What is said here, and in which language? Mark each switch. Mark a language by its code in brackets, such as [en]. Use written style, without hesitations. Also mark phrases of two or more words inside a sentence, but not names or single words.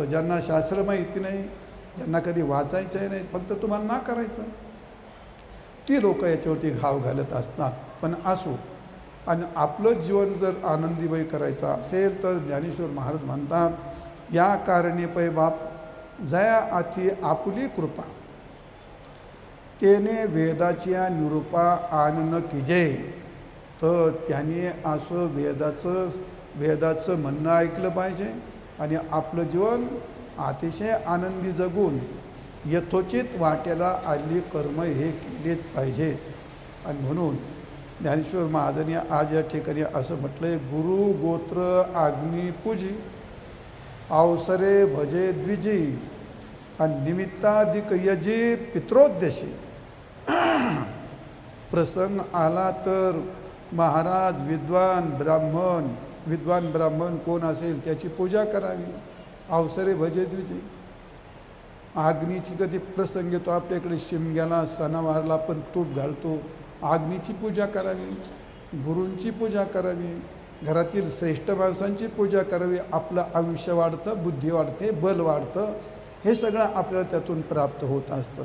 [mr] ज्यांना शास्त्र माहिती नाही, ज्यांना कधी वाचायचंही नाही, फक्त तुम्हाला ना करायचं, ती लोक याच्यावरती घाव घालत असतात. पण असो, आणि आपलं जीवन जर आनंदीमय करायचं असेल तर ज्ञानेश्वर महाराज म्हणतात, या कारणे पै बाप जया अति आपुली कृपा, तेने वेदाच्या निरूपा आनन कीजे. तर त्याने असं वेदाचं म्हणणं ऐकलं पाहिजे आणि आपलं जीवन अतिशय आनंदी जगून यथोचित वाट्याला आलेली कर्म हे केलेच पाहिजे. आणि म्हणून ज्ञानेश्वर महाराजांनी आज या ठिकाणी असं म्हटलं आहे, गुरु गोत्र आग्नी पूजी अवसरे भजे द्विजी आणि निमित्ताधिक यजी पित्रोद्देशी. प्रसंग आला तर महाराज विद्वान ब्राह्मण कोण असेल त्याची पूजा करावी. अवसरे भजे द्विजी. आग्नीची कधी प्रसंग येतो आपल्याकडे, शिमग्याला सणावारला आपण तूप घालतो, आग्नीची पूजा करावी, गुरूंची पूजा करावी, घरातील श्रेष्ठ माणसांची पूजा करावी. आपलं आयुष्य वाढतं, बुद्धी वाढते, बल वाढतं, हे सगळं आपल्याला त्यातून प्राप्त होत असतं.